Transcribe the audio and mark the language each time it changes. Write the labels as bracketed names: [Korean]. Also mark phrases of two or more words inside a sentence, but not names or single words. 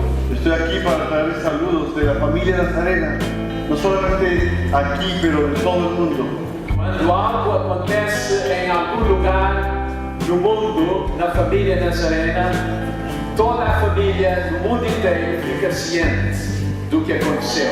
[Spanish] Estoy aquí para traer saludos de la familia Nazarena, no solamente aquí, pero en todo el mundo. [Portuguese] Quando algo acontece em algum lugar no mundo, na família Nazarena, toda a família do mundo inteiro fica ciente do que aconteceu.